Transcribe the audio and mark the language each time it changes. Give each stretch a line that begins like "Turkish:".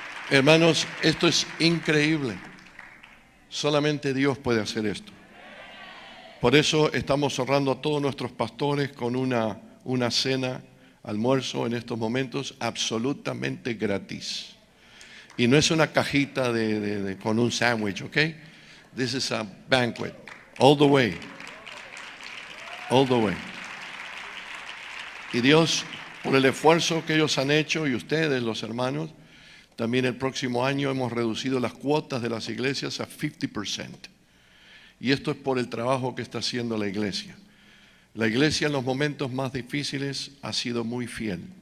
Spanish: Hermanos, esto es increíble. Solamente Dios puede hacer esto. Por eso estamos honrando a todos nuestros pastores con una cena, almuerzo en estos momentos absolutamente gratis. Y no es una cajita con un sándwich, ¿ok?
English: This is a banquet, all the way. All the way.
Spanish: Y Dios, por el esfuerzo que ellos han hecho, y ustedes, los hermanos, también el próximo año hemos reducido las cuotas de las iglesias a 50%. Y esto es por el trabajo que está haciendo la iglesia. La iglesia en los momentos más difíciles ha sido muy fiel.